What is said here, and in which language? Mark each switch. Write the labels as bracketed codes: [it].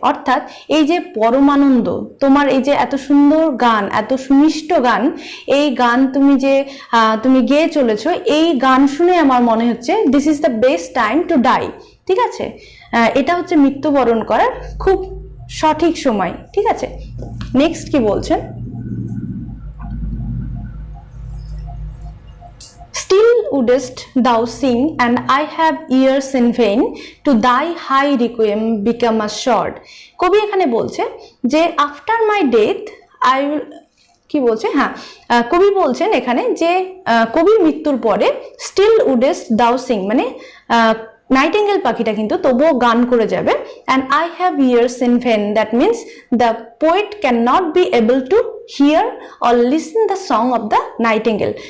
[bn] অর্থাৎ এই যে পরমানন্দ, তোমার এই যে এত সুন্দর গান, এত সুমিষ্ট গান, এই গান তুমি যে তুমি গেয়ে চলেছো, এই গান শুনে আমার মনে হচ্ছে [en] this is the best time to die, [bn] ঠিক আছে? এটা হচ্ছে মৃত্যুবরণ করার খুব সঠিক সময়, ঠিক আছে? নেক্সট কি বলছেন, [en] still wouldest thou sing and I have ears in vain to thy high requiem become assured। [bn] কবি এখানে বলছে যে [en] after my death I will, [bn] কি বলছে, হ্যাঁ কবি বলছেন এখানে যে কবির মৃত্যুর পরে [en] still wouldst thou sing [bn] মানে নাইটিঙ্গেল পাখিটা কিন্তু তবুও গান করে যাবে। [en] And I have ears in vain, that means the poet can not be able to hear or listen the song of the nightingale.